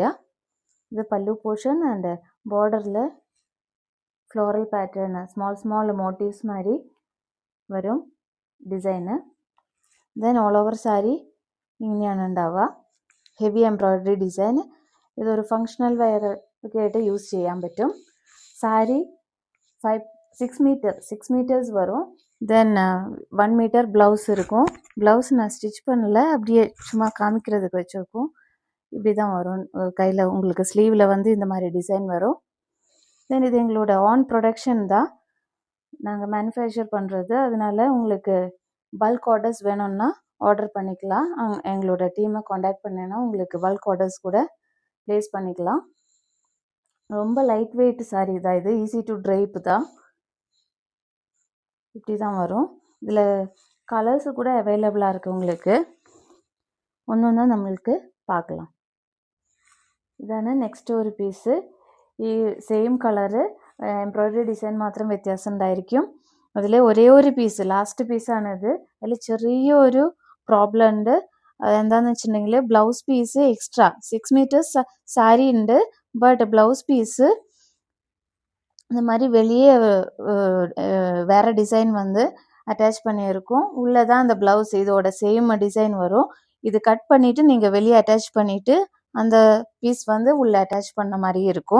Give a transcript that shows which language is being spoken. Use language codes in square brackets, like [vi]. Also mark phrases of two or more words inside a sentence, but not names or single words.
[ml] ഇത് പല്ലു [en] portion and [ml] ബോർഡറിൽ [en] floral pattern small motifs [ml] മാതിരി വരും ഡിസൈന്. [en] then all over saree [ml] ഇങ്ങനെയാണ് ഉണ്ടാവുക. [en] heavy embroidery design. [ml] ഇതൊരു [en] functional wear [ml] ഒക്കെ ആയിട്ട് യൂസ് ചെയ്യാൻ പറ്റും. സാരി [ta] 6 மீட்டர்ஸ் வரும். [en] then 1 meter blouse [ta] இருக்கும். ப்ளவுஸ் நான் ஸ்டிச் பண்ணல, அப்படியே சும்மா காமிக்கிறதுக்கு வச்சுருக்கோம். இப்படி தான் வரும். கையில் உங்களுக்கு ஸ்லீவில் வந்து இந்த மாதிரி டிசைன் வரும். தென் இது எங்களோட [en] own production [ta] தான், நாங்கள் மேனுஃபேக்சர் பண்ணுறது. அதனால உங்களுக்கு [en] bulk orders [ta] வேணும்னா ஆர்டர் பண்ணிக்கலாம். எங்களோட டீமை காண்டாக்ட் பண்ணினா உங்களுக்கு [en] bulk orders [ta] கூட ப்ளேஸ் பண்ணிக்கலாம். ரொம்ப [en] light weight saree [ta] தான் இது. [en] easy to drape [ta] தான். இப்படி தான் வரும். இதில் கலர்ஸு கூட அவைலபிளாக இருக்குது உங்களுக்கு. ஒன்று ஒன்றா நம்மளுக்கு பார்க்கலாம். [ml] ഇതാണ് നെക്സ്റ്റ് ഒരു പീസ്. ഈ [en] same colour embroidery design [ml] മാത്രം വ്യത്യാസം ഉണ്ടായിരിക്കും. അതിൽ ഒരേ ഒരു പീസ്, ലാസ്റ്റ് പീസാണിത്. അതിൽ ചെറിയൊരു പ്രോബ്ലം ഉണ്ട്. അതെന്താണെന്ന് വെച്ചിട്ടുണ്ടെങ്കിൽ [en] blouse piece extra [ml] 6 மீட்டர்ஸ் സാരി ഉണ്ട്. [ta] பட் [en] blouse piece [ta] இந்த மாதிரி வெளியே வேறு டிசைன் வந்து அட்டாச் பண்ணியிருக்கும். உள்ளே தான் அந்த ப்ளவுஸ் இதோட [en] same design [ta] வரும். இது கட் பண்ணிவிட்டு நீங்கள் வெளியே அட்டாச் பண்ணிவிட்டு அந்த பீஸ் வந்து உள்ளே அட்டாச் பண்ண மாதிரி இருக்கும்.